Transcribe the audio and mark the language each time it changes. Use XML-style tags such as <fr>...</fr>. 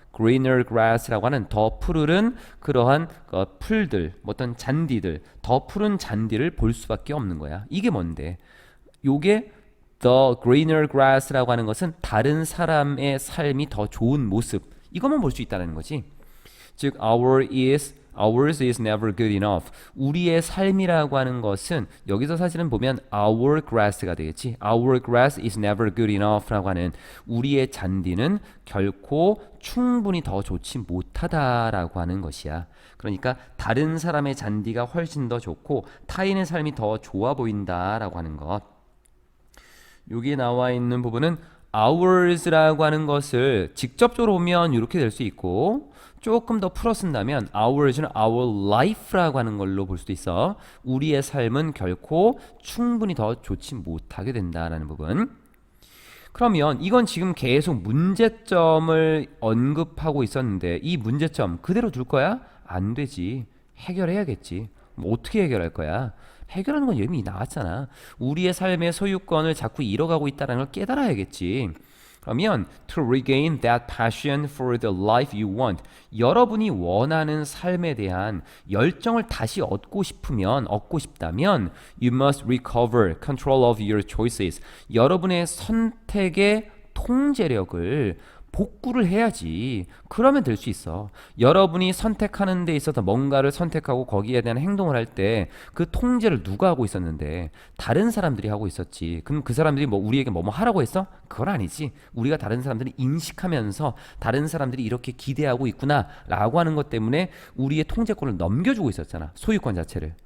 <en>greener grass</en> <ko>라고 하는 더 푸르른 그러한 풀들, 어떤 잔디들, 더 푸른 잔디를 볼 수밖에 없는 거야. 이게 뭔데? 요게</ko> <en>the greener grass</en> <ko>라고 하는 것은 다른 사람의 삶이 더 좋은 모습, 이것만 볼 수 있다는 거지. 즉</ko> <en>ours is never good enough.</en> <ko>우리의 삶이라고 하는 것은 여기서 사실은 보면</ko> <en>our grass</en> <ko>가 되겠지.</ko> <en>Our grass is never good enough</en> <ko>라고 하는 우리의 잔디는 결코 충분히 더 좋지 못하다라고 하는 것이야. 그러니까 다른 사람의 잔디가 훨씬 더 좋고 타인의 삶이 더 좋아 보인다라고 하는 것. 여기에 나와 있는 부분은 ours라고 하는 것을 직접적으로 보면 이렇게 될 수 있고, 조금 더 풀어 쓴다면 ours는</ko> <en>our life</en> <ko>라고 하는 걸로 볼 수도 있어. 우리의 삶은 결코 충분히 더 좋지 못하게 된다라는 부분. 그러면 이건 지금 계속 문제점을 언급하고 있었는데 이 문제점 그대로 둘 거야? 안 되지. 해결해야겠지. 어떻게 해결할 거야? 해결하는 건 이미 나왔잖아. 우리의 삶의 소유권을 자꾸 잃어가고 있다는 걸 깨달아야겠지. 그러면</ko> <en>to regain that passion for the life you want,</en> <ko>여러분이 원하는 삶에 대한 열정을 다시 얻고 싶다면</ko> <en>you must recover control of your choices,</en> <ko>여러분의 선택의 통제력을 복구를 해야지. 그러면 될 수 있어. 여러분이 선택하는 데 있어서 뭔가를 선택하고 거기에 대한 행동을 할 때 그 통제를 누가 하고 있었는데? 다른 사람들이 하고 있었지. 그럼 그 사람들이 우리에게 뭐뭐 하라고 했어? 그건 아니지. 우리가 다른 사람들이 인식하면서 다른 사람들이 이렇게 기대하고 있구나 라고 하는 것 때문에 우리의 통제권을 넘겨주고 있었잖아. 소유권 자체를.</ko>